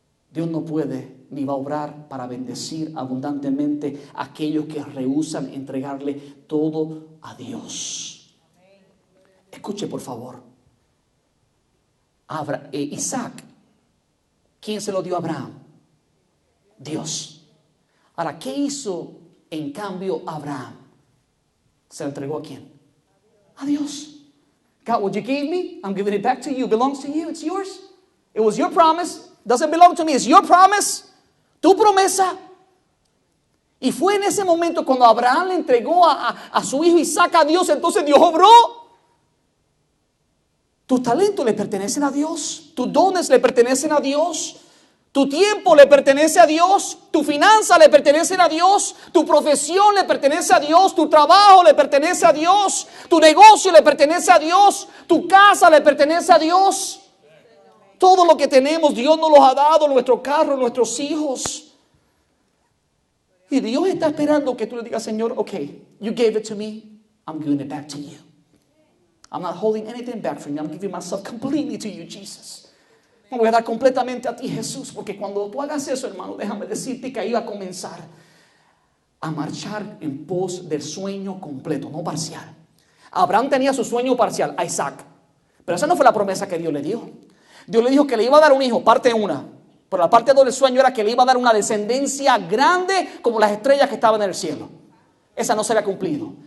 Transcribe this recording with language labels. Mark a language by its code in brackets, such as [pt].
[es] Dios no puede ni va a obrar para bendecir abundantemente a aquellos que rehúsan entregarle todo a Dios. Escuche por favor. Isaac, ¿quién se lo dio a Abraham? Dios. Ahora, ¿qué hizo en cambio Abraham? ¿Se lo entregó a quién? A Dios. [en] God, what you gave me, I'm giving it back to you. It belongs to you. It's yours. It was your promise. Doesn't belong to me. It's your promise. [es] Tu promesa. Y fue en ese momento cuando Abraham le entregó a su hijo Isaac a Dios. Entonces Dios obró. Tus talentos le pertenecen a Dios. Tus dones le pertenecen a Dios. Tu tiempo le pertenece a Dios. Tu finanza le pertenece a Dios. Tu profesión le pertenece a Dios. Tu trabajo le pertenece a Dios. Tu negocio le pertenece a Dios. Tu casa le pertenece a Dios. Todo lo que tenemos Dios nos lo ha dado. Nuestro carro, nuestros hijos. Y Dios está esperando que tú le digas, Señor, [en] okay, you gave it to me. I'm giving it back to you. I'm not holding anything back from you. I'm giving myself completely to you, Jesus. [es] Me voy a dar completamente a ti, Jesús, porque cuando tú hagas eso, hermano, déjame decirte que ahí va a comenzar a marchar en pos del sueño completo, no parcial. Abraham tenía su sueño parcial, a Isaac, pero esa no fue la promesa que Dios le dio. Dios le dijo que le iba a dar un hijo, parte una, pero la parte dos del sueño era que le iba a dar una descendencia grande como las estrellas que estaban en el cielo. Esa no se había cumplido.